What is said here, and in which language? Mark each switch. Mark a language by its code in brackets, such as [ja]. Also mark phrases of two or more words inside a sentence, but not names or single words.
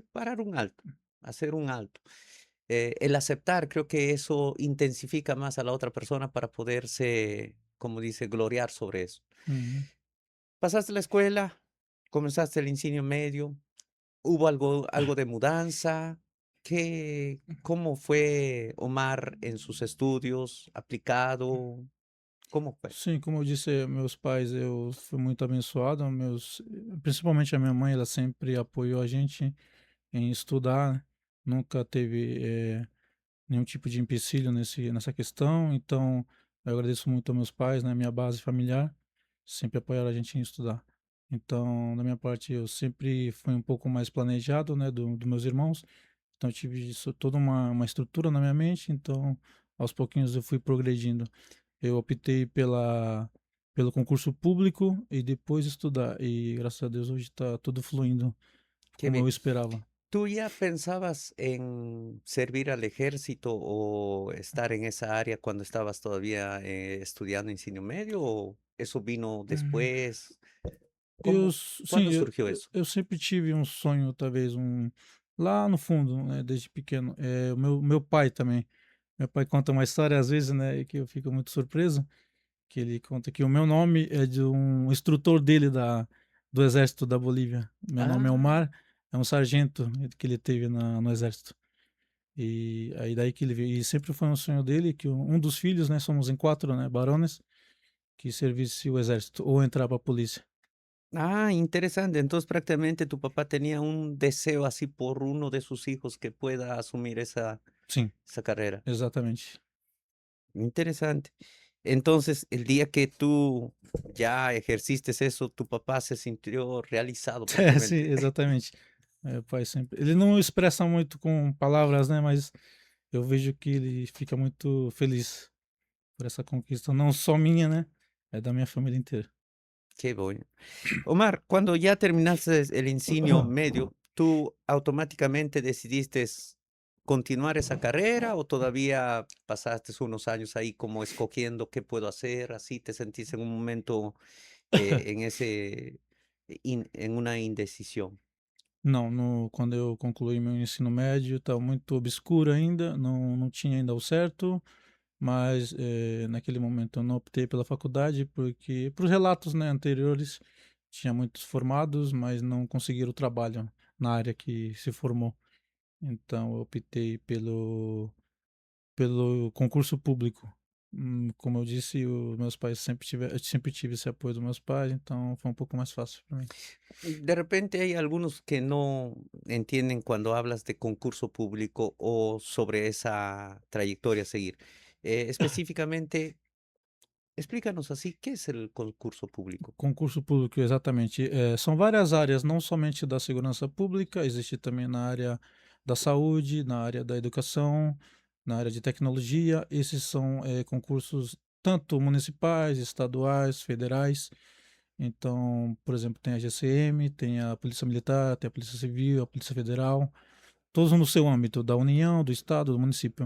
[es] Parar un alto, hacer un alto. El aceptar, creo que eso intensifica más a la otra persona para poderse, como dice, gloriar sobre eso. Uhum. Pasaste la escuela, comenzaste el ingenio medio, ¿hubo algo de mudanza? ¿Cómo fue Omar en sus estudios? ¿Aplicado? ¿Cómo fue? [pt] Sim, como eu disse, meus pais, eu fui muito abençoado, principalmente a minha mãe, ela sempre apoiou a gente em estudar, né? Nunca teve nenhum tipo de empecilho nessa questão, então eu agradeço muito aos meus pais, né, minha base familiar, sempre apoiaram a gente em estudar. Então, da minha parte, eu sempre fui um pouco mais planejado, né, dos meus irmãos, então eu tive isso, toda uma estrutura na minha mente, então aos pouquinhos eu fui progredindo. Eu optei pelo concurso público e depois estudar, e graças a Deus hoje está tudo fluindo [es] Qué como bien. [pt] eu esperava. [es] ¿Tú ya pensabas en servir al ejército o estar en esa área cuando estabas todavía estudiando [pt] ensino medio [es] o eso vino después? [pt] Sim, [es] ¿Cuándo surgió [pt] eu [es] eso? [pt] eu sempre tive um sonho, talvez lá no fundo, né, desde pequeno. O meu pai também. Meu pai conta uma história às vezes, né, que eu fico muito surpreso, que ele conta que o meu nome é de um instrutor dele do exército da Bolívia. Meu nome é Ah, Omar, é um sargento que ele teve no exército. E aí daí que ele veio. E sempre foi um sonho dele que um dos filhos, né, somos em 4, né, varones, que servisse o exército ou entrar para a polícia. [es] interesante. Entonces prácticamente tu papá tenía un deseo así por uno de sus hijos que pueda asumir [pt] Sim, [es] esa carrera. [pt] exatamente. [es] Interesante. Entonces, el día que tú ya ejerciste eso, tu papá se sintió realizado [pt] É, sim, [es] prácticamente. [pt] exatamente. O pai sempre ele não expressa muito com palavras, né, mas eu vejo que ele fica muito feliz por essa conquista, não só minha, né, é da minha família inteira. [es] Qué bueno. Omar, cuando ya terminaste el ingenio medio, ¿tú automáticamente decidiste continuar esa carrera o todavía pasaste unos años ahí como escogiendo qué puedo hacer? Así te sentís en un momento en en una indecisión. [pt] Não, quando eu concluí meu ensino médio, estava muito obscuro ainda, não tinha ainda o certo, mas, naquele momento eu não optei pela faculdade, porque para os relatos, né, anteriores, tinha muitos formados, mas não conseguiram trabalho na área que se formou. Então eu optei pelo concurso público. Como eu disse, os meus pais eu sempre tive esse apoio dos meus pais, então foi um pouco mais fácil para mim. [es] De repente hay algunos que no entienden cuando hablas de concurso público o sobre esa trayectoria a seguir. Específicamente, explícanos así, ¿qué es el concurso público? [pt] Concurso público, exatamente. São várias áreas, não somente da segurança pública, existe também na área da saúde, na área da educação, na área de tecnologia. Esses são concursos tanto municipais, estaduais, federais. Então, por exemplo, tem a GCM, tem a Polícia Militar, tem a Polícia Civil, a Polícia Federal, todos no seu âmbito, da União, do Estado, do município.